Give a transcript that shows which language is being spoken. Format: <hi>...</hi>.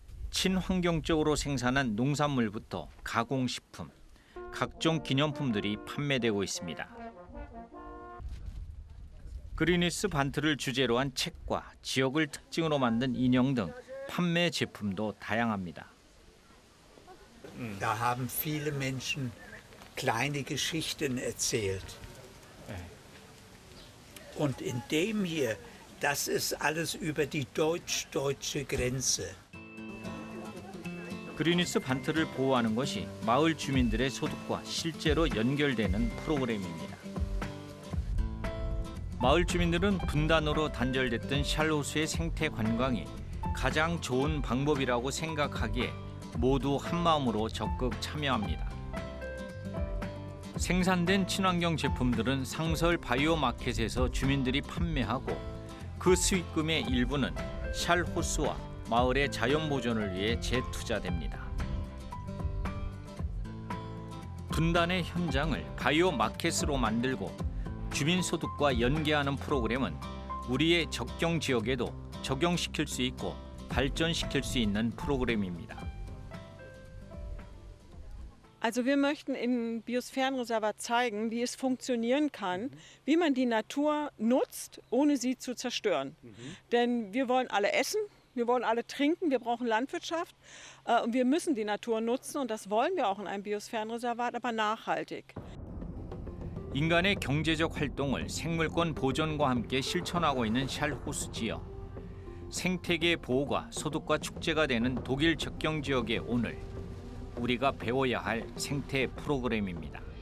<ko>친환경적으로 생산한 농산물부터 가공식품, 각종 기념품들이 판매되고 있습니다. 그리니스 반트를 주제로 한 책과 지역을 특징으로 만든 인형 등 판매 제품도 다양합니다.</ko> <de>Da haben viele Menschen kleine Geschichten erzählt. Und in dem hier, das ist alles über die deutsch-deutsche Grenze.</de> <ko>그리니스 반트를 보호하는 것이 마을 주민들의 소득과 실제로 연결되는 프로그램입니다. 마을 주민들은 분단으로 단절됐던 샬호수의 생태 관광이 가장 좋은 방법이라고 생각하기에 모두 한마음으로 적극 참여합니다. 생산된 친환경 제품들은 상설 바이오 마켓에서 주민들이 판매하고 그 수익금의 일부는 샬호수와 마을의 자연 보존을 위해 재투자됩니다. 분단의 현장을 바이오 마켓으로 만들고 주민 소득과 연계하는 프로그램은 우리의 적경 지역에도 적용시킬 수 있고 발전시킬 수 있는 프로그램입니다.</ko> <de>Also wir möchten im Biosphärenreservat zeigen, wie es funktionieren kann, wie man die Natur nutzt, ohne sie zu zerstören. Denn wir wollen alle essen, wir wollen alle trinken, wir brauchen Landwirtschaft und wir müssen die Natur nutzen und das wollen wir auch in einem Biosphärenreservat, aber nachhaltig.</de> <ko>인간의 경제적 활동을 생물권 보존과 함께 실천하고 있는 샬호수 지역. 생태계 보호가 소득과 축제가 되는 독일 적경 지역의 오늘. 우리가 배워야 할 생태 프로그램입니다.</ko>